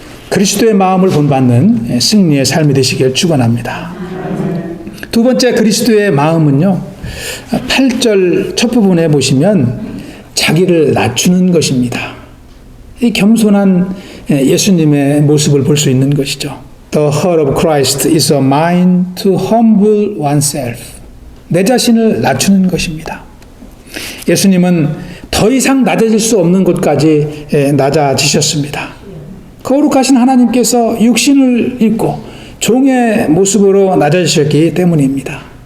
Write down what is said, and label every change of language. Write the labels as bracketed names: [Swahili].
[Korean] 그리스도의 마음을 본받는 승리의 삶이 되시길 축원합니다. 두 번째 그리스도의 마음은요, 8절 첫 부분에 보시면 자기를 낮추는 것입니다. 이 겸손한 예수님의 모습을 볼 수 있는 것이죠. [English] The heart of Christ is a mind to humble oneself. [Korean] 내 자신을 낮추는 것입니다. 예수님은 더 이상 낮아질 수 없는 곳까지 낮아지셨습니다. 거룩하신 하나님께서 육신을 입고 종의 모습으로 낮아지셨기 때문입니다.